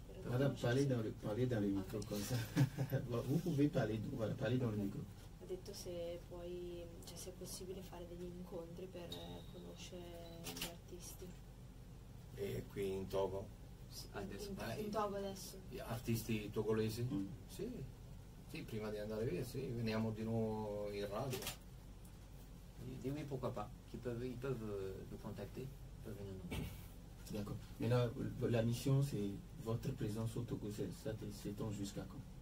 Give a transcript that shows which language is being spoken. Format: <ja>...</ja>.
<fr>Madame, parlez dans le micro comme ça. Vous pouvez parler dans le micro.</fr> <it>Ha detto se poi, cioè se è possibile fare degli incontri per conoscere gli artisti. E qui in Togo? In Togo adesso? Gli artisti togolesi? Sì, prima di andare via, sì, veniamo di nuovo in radio.</it> <fr>Dis oui, pourquoi pas. Ils peuvent nous contacter, ils peuvent venir nous. D'accord. Maintenant, la mission, c'est votre présence au Togo, ça s'étend jusqu'à quand?</fr>